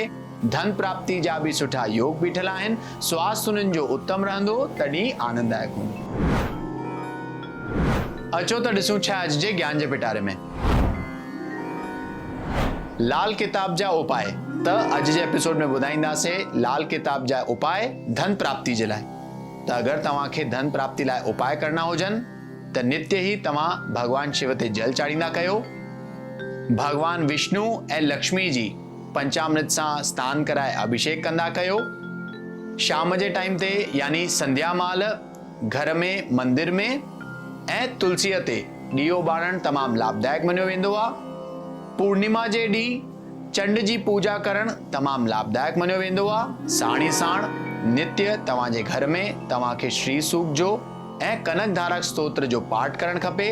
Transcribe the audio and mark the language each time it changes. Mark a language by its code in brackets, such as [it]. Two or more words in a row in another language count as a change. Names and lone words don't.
[sd] धन प्राप्ति जा भी सुठा योग बीठल आहिनि। स्वास्थ्य हुननि जो उत्तम रहंदो। तॾहिं आनंददायक हूंदो। अचो त ॾिसूं छा अॼु जे ज्ञान जे पिटारे में। लाल किताब जा उपाय। त अॼु जे एपिसोड में ॿुधाईंदासीं लाल किताब जा उपाय धन प्राप्ति जे लाइ। त अगर तव्हांखे धन प्राप्ति लाइ उपाय करना हुजनि त नित्य ही तव्हां भगवान शिव ते जल चाढ़ींदा कयो। भगवान विष्णु ऐं लक्ष्मी जी पंचामृत सां स्नान कराए अभिषेक कंदा कयो। शाम जे टाइम ते यानी संध्या माल घर में मंदिर में ऐं तुलसीअ ते ॾीओ ॿारण तमामु लाभदायक मञियो वेंदो आहे। पूर्णिमा जे ॾींहुं चंड जी पूजा करणु तमामु लाभदायक मञियो वेंदो आहे। साण ई साण नित्य तव्हांजे घर में तव्हांखे श्री सूक्त जो ऐं कनक धारक स्तोत्र जो पाठ करणु खपे।